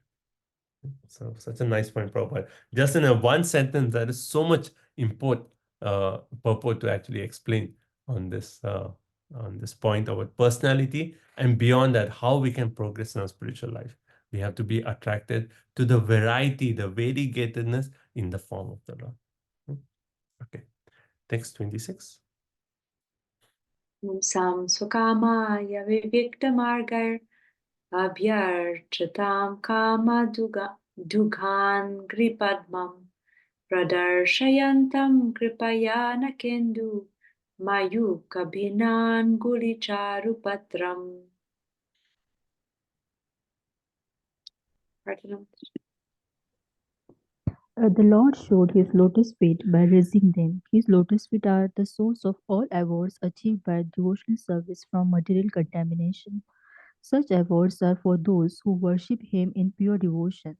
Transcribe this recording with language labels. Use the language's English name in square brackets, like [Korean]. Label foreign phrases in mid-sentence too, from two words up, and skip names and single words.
[English] So such a nice point, Prabhupada. Just in a one sentence, there is so much purport to actually explain on this point about personality, and beyond that, how we can progress in our spiritual life. We have to be attracted to the variety, the variegatedness in the form of the Lord. Okay, text 26. [Sanskrit] Pumsam swakamaya viviktamargair abhyarchatam kama dughan gripadmam pradarshayantam kripayana kendu mayukabhinan gulicharupatram. [English] The Lord showed his lotus feet by raising them. His lotus feet are the source of all awards achieved by devotional service from material contamination. Such awards are for those who worship him in pure devotion.